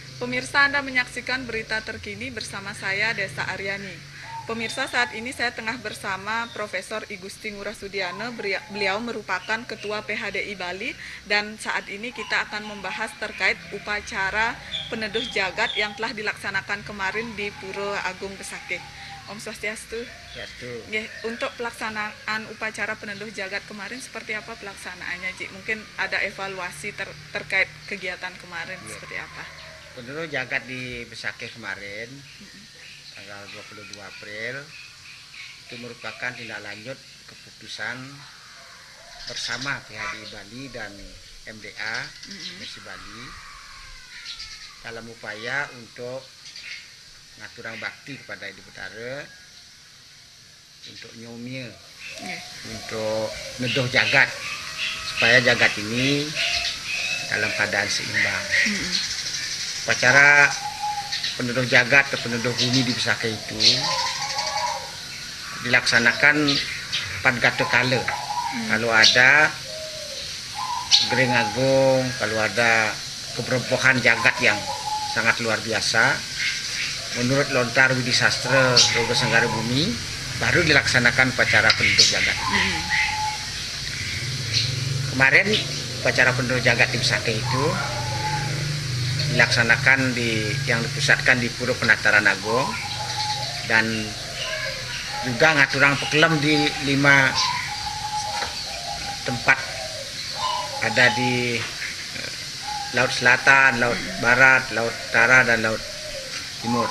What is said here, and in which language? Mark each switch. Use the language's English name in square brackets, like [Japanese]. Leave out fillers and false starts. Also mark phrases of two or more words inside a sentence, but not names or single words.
[Indonesian] Pemirsa, Anda menyaksikan berita terkini bersama saya, Desa Aryani. Pemirsa, saat ini saya tengah bersama Profesor I Gusti Ngurah Sudiana. Beliau merupakan Ketua PHDI Bali dan saat ini kita akan membahas terkait upacara peneduh jagat yang telah dilaksanakan kemarin di Pura Agung Besakeh. [Sanskrit] Om Swastiastu. [Indonesian] Untuk pelaksanaan upacara peneduh jagat kemarin seperti apa pelaksanaannya, Ji? Mungkin ada evaluasi terkait kegiatan kemarin seperti apa? Peneduh jagat di Besakeh kemarin, tanggal 22 April, itu merupakan tindak lanjut keputusan bersama PHDI Bali dan MDA Mesi Bali dalam upaya untuk ngaturang bakti kepada Ibu Betara untuk nyomia, untuk neduh jagat supaya jagat ini dalam keadaan seimbang. Upacara peneduh jagat atau peneduh bumi di Besakeh itu dilaksanakan pada kala. Kalau ada gering agung, kalau ada keberbohan jagat yang sangat luar biasa, menurut lontar Widi Sastra Rogo Sanggara Bumi, baru dilaksanakan upacara peneduh jagat. Kemarin upacara peneduh jagat di Besakeh itu dilaksanakan yang dipusatkan di Pura Penataran Agung dan juga ngaturang pekelam di 5 tempat, ada di Laut Selatan, Laut Barat, Laut Utara dan Laut Timur.